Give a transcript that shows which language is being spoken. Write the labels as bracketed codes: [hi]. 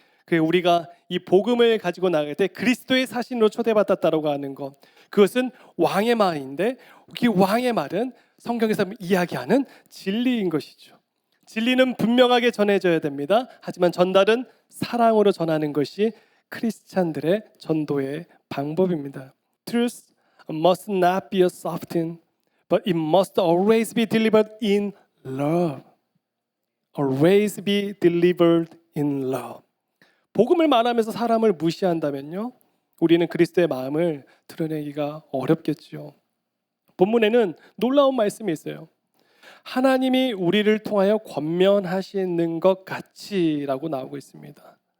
[ko] 그 우리가 이 복음을 가지고 나갈 때 그리스도의 사신으로 초대받았다라고 하는 것, 그것은 왕의 말인데 그 왕의 말은 성경에서 이야기하는 진리인 것이죠. 진리는 분명하게 전해져야 됩니다. 하지만 전달은 사랑으로 전하는 것이 크리스찬들의 전도의 방법입니다. [en] Truth must not be softened, but it must always be delivered in love. Always be delivered in love. [ko] 복음을 말하면서 사람을 무시한다면요, 우리는 그리스도의 마음을 드러내기가 어렵겠죠. 본문에는 놀라운 말씀이 있어요. 하나님이 우리를 통하여 권면하시는 것 같이라고 나오고 있습니다.